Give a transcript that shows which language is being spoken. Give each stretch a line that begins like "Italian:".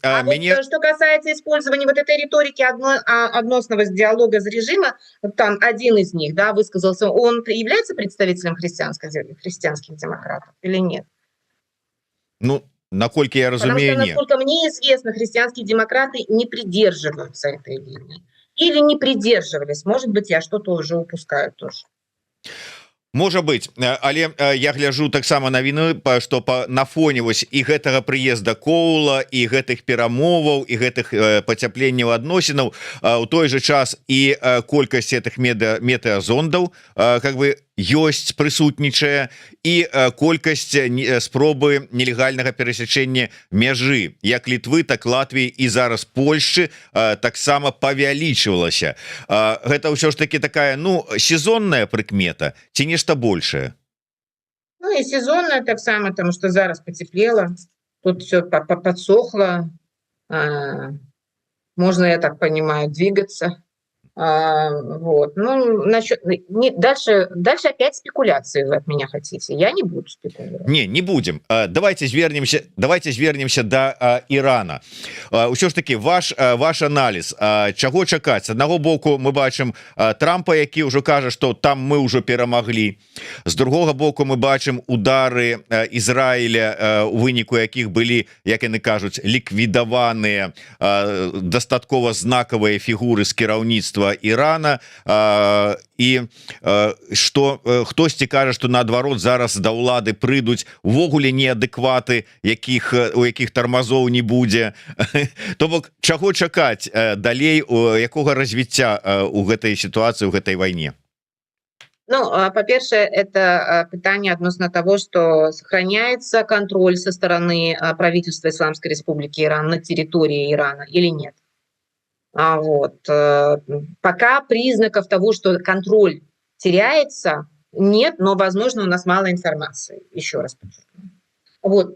Russian: Вот, что касается использования вот этой риторики односного диалога с режимом, там один из них, да, высказался, он является представителем христианских демократов или нет?
Belarusian: Ну, накольки я разумею, нет.
Russian: Насколько мне известно, христианские демократы не придерживаются этой линии. Или не придерживались. Может быть, я что-то уже упускаю тоже.
Belarusian: Можа быть, але я гляжу таксама навіны, што на фоне вось і гэтага прыезда Коула і гэтых перамоваў і гэтых пацяпленняў адносінаў у той же час і колькасць гэтых метэазондаў как бы ёсць, прысутнічае, і колькасць спробы нелегальнага перасячэння мяжы як Літвы, так Латвіі і зараз Польшчы таксама павялічвалася. Гэта ўсё ж таки такая, ну, сезонная прыкмета ці нешта большее?
Russian: Ну и сезонная так само, потому что зараз потеплело, тут все подсохло, можно, я так понимаю, двигаться. Вот. Ну, дальше опять спекуляции вы от меня хотите. Я не буду спекулировать. Не будем. Давайте звернемся до Ирана.
Belarusian: Усё ж таки ваш анализ, чаго чакаць? З аднаго боку мы бачым Трампа, які ўжо кажа, што там мы ўжо перамаглі. З другога боку мы бачым удары Ізраіля, у выніку якіх былі, як яны кажуць, ліквідаваныя дастаткова знакавыя фігуры з кіраўніцтва Ірана, і што хтосьці кажа, што наадварот зараз да ўлады прыйдуць увогуле неадэкваты, у якіх тармазоў не будзе. То бок чаго чакаць далей, якога развіцця у гэтай сітуацыі, у гэтай вайне?
Russian: Ну, по-перше, это питание относно того, что сохраняется контроль со стороны правительства Исламской Республики Иран на территории Ирана или нет. Вот. Пока признаков того, что контроль теряется, нет, но, возможно, у нас мало информации. Еще раз подчеркну. Вот.